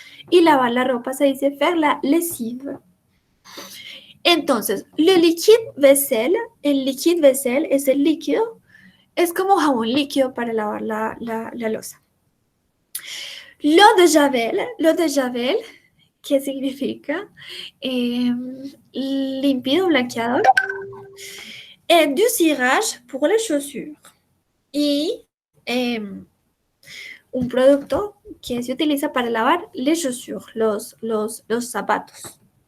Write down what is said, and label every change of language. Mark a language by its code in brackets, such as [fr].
[es] Y lavar la ropa se dice [fr] faire la lessive. [es] Entonces, el liquide vaisselle es el líquido, es como jabón líquido para lavar la loza. [fr] L'eau de Javel, [es] ¿qué significa? Límpido, blanqueador. [fr] Du cirage pour les chaussures. [es] Y un producto que se utiliza para lavar les chaussures, los zapatos.